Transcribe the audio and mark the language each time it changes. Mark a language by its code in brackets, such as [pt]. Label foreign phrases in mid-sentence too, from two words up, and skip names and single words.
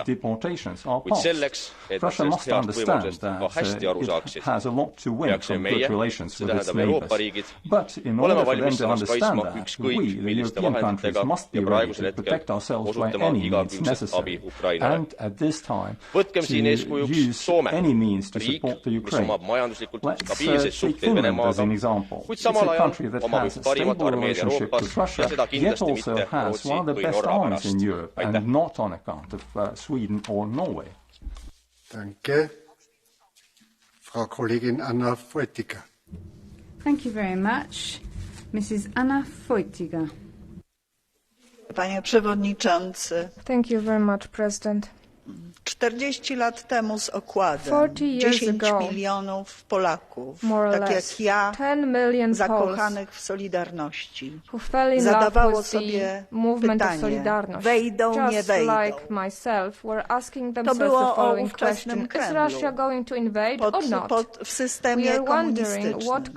[et] Kuid selleks, et nad sellest heast võimalusest ka hästi aru saaksid, peaksime meie, see tähendab Euroopa riigid, olema valmis ennast kaitsma ükskõik milliste vahenditega ja praegusel hetkel osutama igakülgset abi Ukrainale. Võtkem siin eeskujuks Soome, riik, mis omab majanduslikult stabiilseid suhteid Venemaaga, kuid samal ajal omab üks parimat armeed Euroopas ja seda [en] yet also has one of the best armies in Europe, and not on account of Sweden or Norway. [de] Danke. Frau Kollegin Anna Fotyga. [en] Thank you very much. Mrs. Anna Fotyga. [pl] Panie Przewodniczący. [en] Thank you very much, President. [pl] 40 lat temu z okładem 10 milionów Polaków, tak jak ja, zakochanych w Solidarności, zadawało sobie pytanie, wejdą, nie wejdą. To było o ówczesnym Kremlu, w systemie komunistycznym.